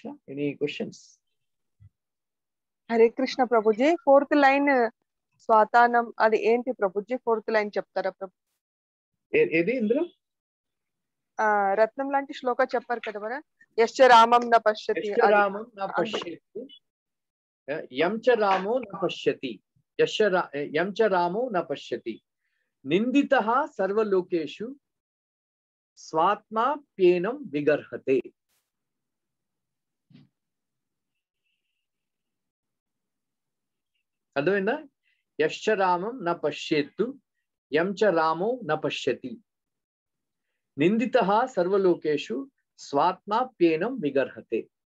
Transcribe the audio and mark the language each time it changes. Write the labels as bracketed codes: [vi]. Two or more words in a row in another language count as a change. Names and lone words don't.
[en] any questions? [te] హరే కృష్ణ ప్రభుజీ. 4th లైన్ స్వాతానం అది ఏంటి ప్రభుజీ? 4th లైన్ చెప్తారా ప్రభు? ఏది ఇందులో రత్నం లాంటి శ్లోక చెప్పారు కదా మన, [sa] యశ్చ రామం న పశ్యతి రామం న పశ్యతి యం చ రామో న పశ్యతి యం చ రామో న పశ్యతి నిందితః సర్వలోకేషు స్వాత్మాప్యేనం విగర్హతే. [te] అర్థమైందా? [sa] యశ్చ రామం న పశ్యేత్తు యం చ రామో న పశ్యతి నిందితః సర్వలోకేషు స్వాత్మాప్యేనం విగర్హతే.